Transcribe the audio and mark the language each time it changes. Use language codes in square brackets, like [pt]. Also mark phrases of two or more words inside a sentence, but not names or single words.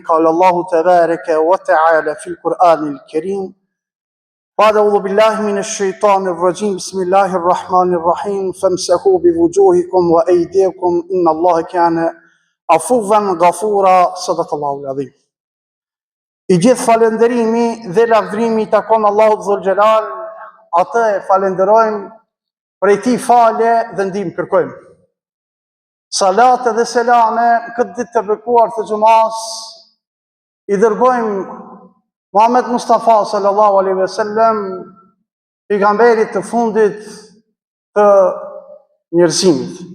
[ar] قال الله تبارك وتعالى في القرآن الكريم: بعد أعوذ بالله من الشيطان الرجيم بسم الله الرحمن الرحيم فامسحوا بوجوهكم وأيديكم إن الله كان عفوا غفورا. صدق الله العظيم. [sq] I gjithë falenderimi dhe lavdrimi i takon Allahut Dhul Xhelal, atë e falenderojmë, prej tij falje dhe ndihmë kërkojmë. Salate dhe selame këtë ditë të bekuar të xumas i dërgojmë Muhammed Mustafa [ar] صلى الله عليه وسلم, [sq] pejgamberit të fundit të njerëzimit.